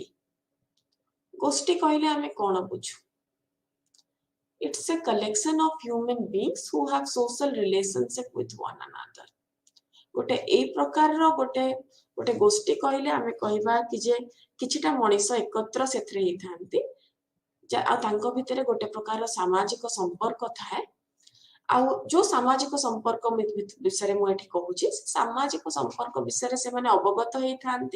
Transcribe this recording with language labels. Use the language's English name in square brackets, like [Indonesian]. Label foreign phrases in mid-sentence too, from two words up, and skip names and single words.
[Odia] ଗୋଷ୍ଠୀ କହିଲେ ଆମେ କଣ ବୁଝୁ? [English] It's a collection of human beings who have social relationship with one another. [Odia] ଗୋଟେ ଏଇ ପ୍ରକାରର ଗୋଟେ ଗୋଷ୍ଠୀ କହିଲେ ଆମେ କହିବା କି ଯେ କିଛିଟା ମଣିଷ ଏକତ୍ର ସେଥିରେ ହେଇଥାନ୍ତି, ଆଉ ତାଙ୍କ ଭିତରେ ଗୋଟେ ପ୍ରକାର ସାମାଜିକ ସମ୍ପର୍କ ଥାଏ। ଆଉ ଯୋଉ ସାମାଜିକ ସମ୍ପର୍କ ବିଷୟରେ ମୁଁ ଏଠି କହୁଛି, ସାମାଜିକ ସମ୍ପର୍କ ବିଷୟରେ ସେମାନେ ଅବଗତ ହେଇଥାନ୍ତି।